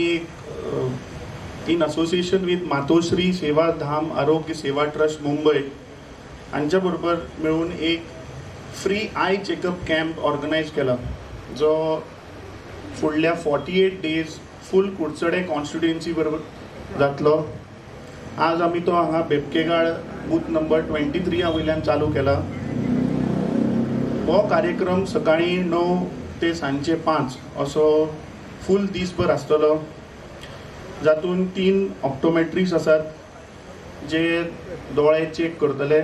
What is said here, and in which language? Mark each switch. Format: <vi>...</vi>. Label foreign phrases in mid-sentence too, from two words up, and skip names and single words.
<en>in association with</en> <kok>मातोश्री सेवा धाम आरोग्य सेवा ट्रस्ट मुंबई यांच्या बरोबर मिळून एक</kok> <en>free eye checkup camp</en> <kok>ऑर्गनायज केला, जो फुडल्या 48</kok> <en>days full</en> <kok>कुडचडे कॉन्स्टिट्युएन्सी बरोबर जातलो। आज आम्ही तो हांगा बेबकेगाळ बूथ नंबर 23 वयल्यान चालू केला। हो कार्यक्रम सकाळी 9 ते सांजे 5 असो फुल दिसभर आसतलो, जातून 3 ऑप्टोमेट्रिस्ट आसात जे दोळे चेक करतले।</kok>